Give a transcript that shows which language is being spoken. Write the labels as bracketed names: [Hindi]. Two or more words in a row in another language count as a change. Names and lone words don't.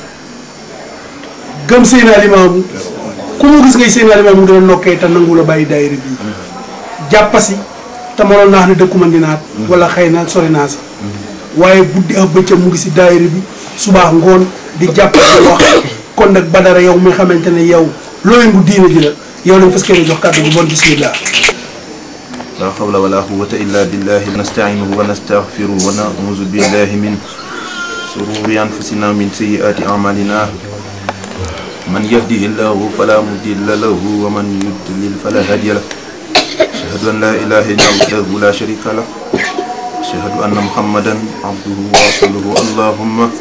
[Wolof] gëm Seydina Limaamu ku mu gis ngay Seydina Limaamu dina nokkee te nangu la bàyyi daayira bi jàppasi te mënoon naa ne dëkkuma Ndinaat wala xëy na sori naa si waaye guddi ak bëccëg mu ngi si daayira bi subaax ngoon di jàpp di wax kon nag Badara yow mi xamante ne yow looy bu diine ji la yow lañ fas yéene jox kàddu bu bon bismillah. [Arabic] لا حول ولا قوة إلا بالله نستعينه ونستغفره ونعوذ بالله من شرور أنفسنا من سيئات أعمالنا من يهده الله فلا مضل له ومن يضلل فلا هادي له أشهد أن لا إله إلا الله لا شريك له أشهد أن محمدا عبده ورسوله اللهم